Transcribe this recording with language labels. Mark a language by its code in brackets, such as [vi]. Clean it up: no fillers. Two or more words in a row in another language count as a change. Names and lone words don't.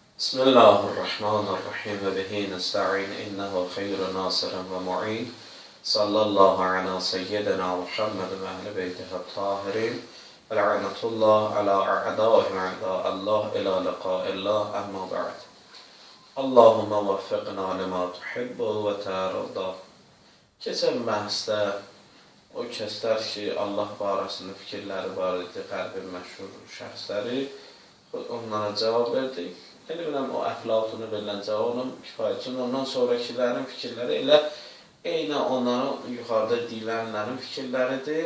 [ar] بسم الله الرحمن الرحيم وبه نستعين إنه خير ناصر ومعين صلى الله على سيدنا محمد وأهل بيته الطاهرين ولعنة الله على أعدائهم أعداء الله إلى لقاء الله أما بعد اللهم وفقنا لما تحب وترضى. [az] Keçən bəhsdə o kəslər ki, Allah barəsində fikirləri var idi, qəlbi məşhur şəxsləri, onlara cavab verdik. Yəni biləm, o əflatunu verilən cavabım kifayətçin. Ondan sonrakilərin fikirləri elə eyni onların yuxarıda deyilənlərin fikirləridir.